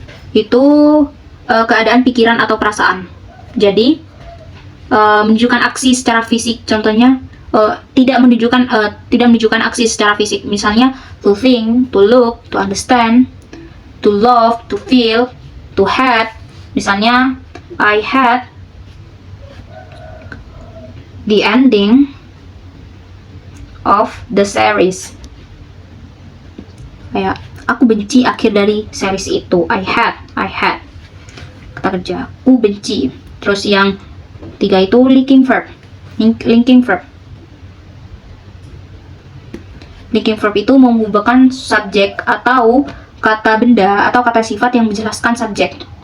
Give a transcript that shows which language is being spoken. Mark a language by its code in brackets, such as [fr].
[id] Itu keadaan pikiran atau perasaan. Jadi menunjukkan aksi secara fisik. Contohnya tidak menunjukkan aksi secara fisik. Misalnya [en] to think, to look, to understand, to love, to feel, to had. [id] Misalnya [en] I had the ending of the series. [id] Kayak aku benci akhir dari series itu. [en] I had. [id] Kata kerja, aku benci. Terus yang 3 itu linking verb. Linking verb itu menghubungkan subjek atau kata benda atau kata sifat yang menjelaskan subjek.